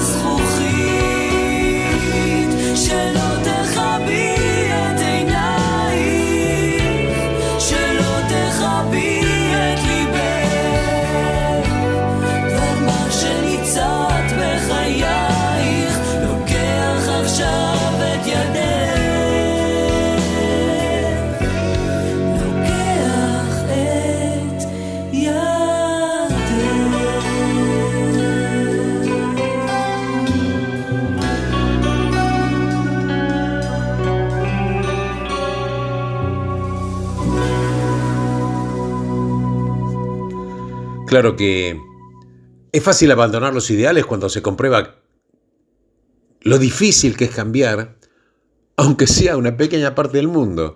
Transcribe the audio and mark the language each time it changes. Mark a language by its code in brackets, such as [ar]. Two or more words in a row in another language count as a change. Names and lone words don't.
[he] הזכוכית, שלא תכבי את עינייך, שלא תכבי את ליבך, דבר מה שניצת בחייך לוקח עכשיו את ידך, לוקח את ידך. [es] Claro que es fácil abandonar los ideales cuando se comprueba lo difícil que es cambiar, aunque sea una pequeña parte del mundo.